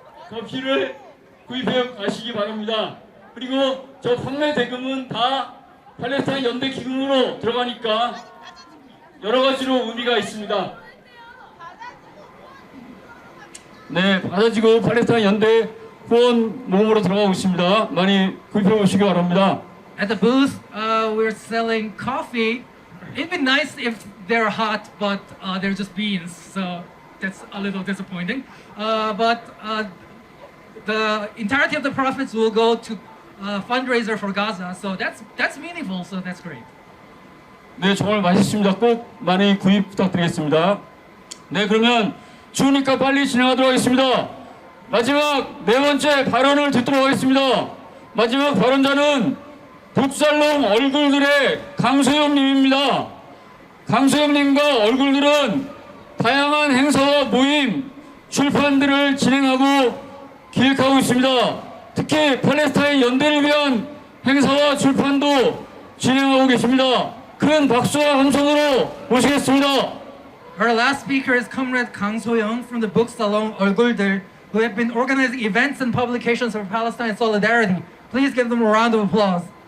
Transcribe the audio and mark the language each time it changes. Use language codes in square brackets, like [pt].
[ko] 커피를 구입해 가시기 바랍니다. 그리고 저 판매 대금은 다 팔레스타인 연대 기금으로 들어가니까 여러 가지로 의미가 있습니다. 네, 받아지고 팔레스타인 연대 후원 모금으로 들어가고 있습니다. 많이 구입해 보시기 바랍니다. [en] At the booth, we're selling coffee. It'd be nice if they're hot, but they're just beans, so that's a little disappointing. But the entirety of the profits will go to fundraiser for Gaza, so that's meaningful. So that's great. [ko] 네, 정말 맛있습니다. 꼭 많이 구입 부탁드리겠습니다. 네, 그러면 추우니까 빨리 진행하도록 하겠습니다. 마지막 네 번째 발언을 듣도록 하겠습니다. 마지막 발언자는 북살롬 얼굴들의 강소영님입니다. 강소영님과 얼굴들은 다양한 행사와 모임, 출판들을 진행하고 기획하고 있습니다. 특히 팔레스타인 연대를 위한 행사와 출판도 진행하고 계십니다. 큰 박수와 함성으로 모시겠습니다. [en] Our last speaker is Comrade Kang So-young from the book Salon 얼굴들, who have been organizing events and publications for Palestine solidarity. Please give them a round of applause.